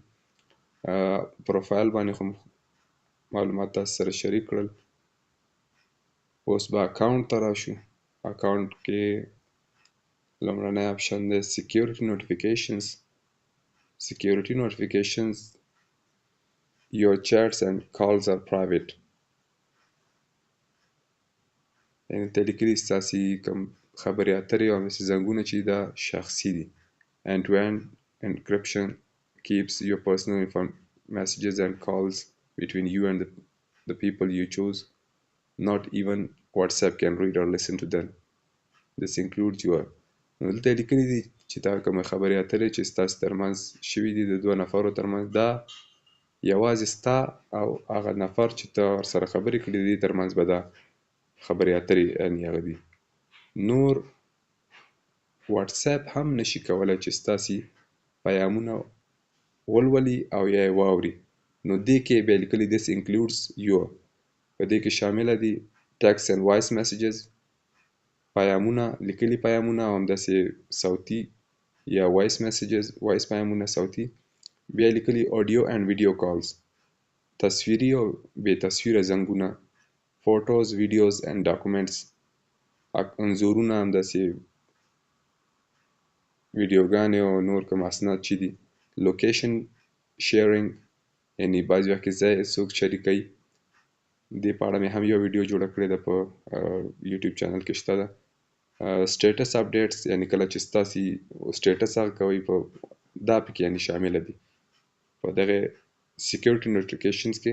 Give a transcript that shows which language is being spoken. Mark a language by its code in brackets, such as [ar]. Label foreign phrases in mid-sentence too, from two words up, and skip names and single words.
[ps] پروفایل باندې خو معلومات تاسو سره شریک کړل. اوس به اکاونټ ته راشو. اکاونټ کې لومړنی آپشن دی [en] security notifications. security notifications your chats and calls are private. [ps] یعنی ته لیکلي ستاسې کوم خبرې اترې او همداسې زنګونه چې دا شخصي دي. [en] end to end encryption keeps your personal messages and calls between you and the people you choose. Not even WhatsApp can read or listen to them. This includes your. [ps] نو دلته لیکلي دي چې دا کومه خبرې اترې چې ستاسې ترمنځ شوي دي د دوه نفرو ترمنځ، دا یوازې ستا او هغه نفر چې ته ورسره خبرې کړې دي ترمنځ به دا خبرې اترې یعنې هغه دي. نور واتس اپ هم نشي کولی چې ستاسې پیغامونه ولولي او یا یې واوري. نو دې کې بیا لیکلي [en] this includes your، [ps] په دې کې شامله دي [en] text and voice messages، [ps] پیغامونه، لیکلي پیغامونه او همداسې صوتي یا [en] voice messages، [ps] voice پیغامونه صوتي. بیا لیکلي [en] audio and video calls، [ps] تصویري او بې تصویره زنګونه، [en] photos، videos and documents، [ps] انځورونه، همداسې ویډیوګانې او نور کوم اسناد چې دي. [en] location sharing [ps] یعنی بعضې وخت کې ځای څوک شریکوي، دې په اړه مې هم یو ویډیو جوړه کړې ده، په یوټیوب چینل کې شته ده. [en] status updates [ps] یعنی کله چې ستاسې سټیټس هغه کوئ په دا پکې یعنی شامله دي په دغه [en] security notifications [ps] کې.